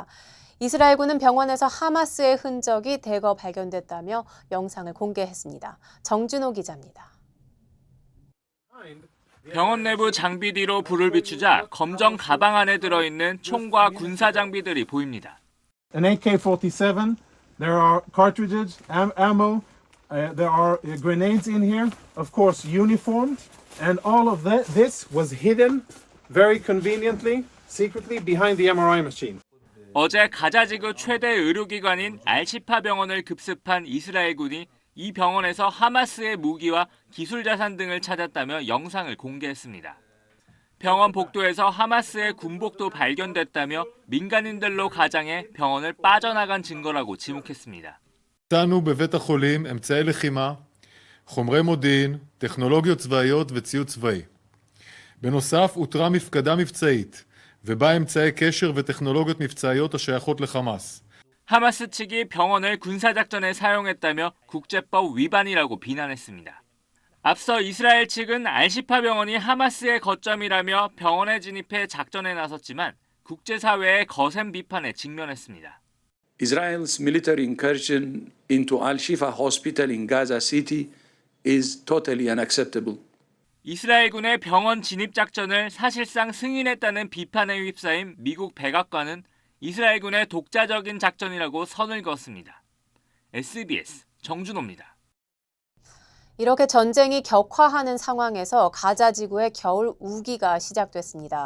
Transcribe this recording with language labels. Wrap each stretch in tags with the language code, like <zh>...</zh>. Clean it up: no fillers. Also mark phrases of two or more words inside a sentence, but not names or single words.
<ko>이스라엘군은 병원에서 하마스의 흔적이 대거 발견됐다며 영상을 공개했습니다. 정준호 기자입니다. 병원 내부 장비 뒤로 불을 비추자 검정 가방 안에 들어있는 총과 군사 장비들이 보입니다.</ko> <en>An AK-47, there are cartridges, ammo, there are grenades in here, of course uniforms, and all of this was hidden very conveniently, secretly behind the MRI machine.</en> <ko>어제 가자지구 최대 의료기관인 알시파 병원을 급습한 이스라엘군이 이 병원에서 하마스의 무기와 기술 자산 등을 찾았다며 영상을 공개했습니다. 병원 복도에서 하마스의 군복도 발견됐다며 민간인들로 가장해 병원을 빠져나간 증거라고 지목했습니다.</ko> <he>מצאנו בבית החולים אמצעי לחימה, חומרי מודיעין, טכנולוגיות צבאיות וציוד צבאי. בנוסף, אותרה מפקדה מבצעית, ובה אמצעי קשר וטכנולוגיות מבצעיות השייכות לחמאס.</he> <ko>하마스 측이 병원을 군사작전에 사용했다며 국제법 위반이라고 비난했습니다. 앞서 이스라엘 측은 알시파 병원이 하마스의 거점이라며 병원에 진입해 작전에 나섰지만 국제사회의 거센 비판에 직면했습니다.</ko> <en>Israel's military incursion into Al-Shifa hospital in Gaza City is totally unacceptable.</en> <ko>이스라엘군의 병원 진입 작전을 사실상 승인했다는 비판에 휩싸인 미국 백악관은 이스라엘군의 독자적인 작전이라고 선을 그었습니다. SBS 정준호입니다. 이렇게 전쟁이 격화하는 상황에서 가자 지구의 겨울 우기가 시작됐습니다.</ko>